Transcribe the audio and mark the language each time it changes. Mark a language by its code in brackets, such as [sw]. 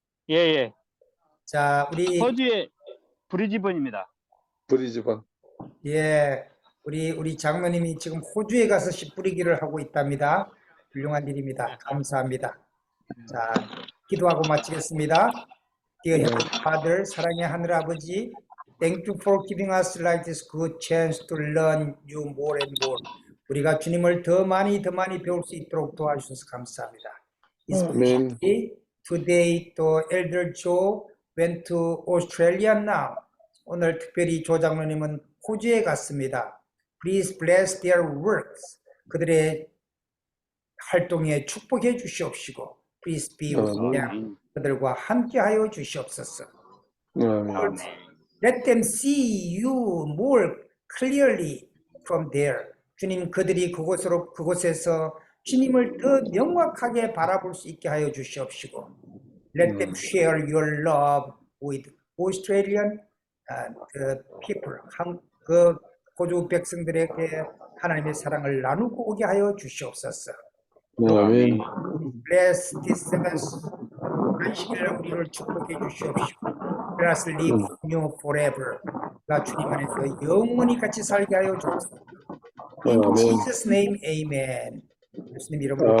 [ko] 예. 자, 우리 호주의 브리즈번입니다. 브리즈번. 예, 우리 장로님이 지금 호주에 가서 씨 뿌리기를 하고 있답니다. 훌륭한 일입니다. 감사합니다. 자, 기도하고 마치겠습니다. [en] Dear Heavenly Father, [ko] 사랑의 하늘아버지, [en] Thank you for giving us like this good chance to learn you more and more. [ko] 우리가 주님을 더 많이 배울 수 있도록 도와주셔서 감사합니다. 아멘. [en] Today, 또 Elder Joe went to Australia now. [ko] 오늘 특별히 조 장로님은 호주에 갔습니다. [en] Please bless their works. [ko] 그들의 활동에 축복해 주시옵시고, [en] Please be with them. [ko] 그들과 함께하여 주시옵소서. 아멘. [en] Let them see you more clearly from there. [ko] 주님, 그들이 그곳에서 주님을 더 명확하게 바라볼 수 있게 하여 주시옵시고, [en] Let them share your love with Australian people. [ko] 그 호주 백성들에게 하나님의 사랑을 나누고 오게 하여 주시옵소서. 아멘. [en] Bless this service. [ko] 안식일을 우리를 축복해 주시옵시고, [en] Let us live in you forever. [ko] 나 주님 안에서 영원히 같이 살게 하여 주옵소서. In 아멘. [en] Jesus' name, Amen. [ko] 예수님 이름으로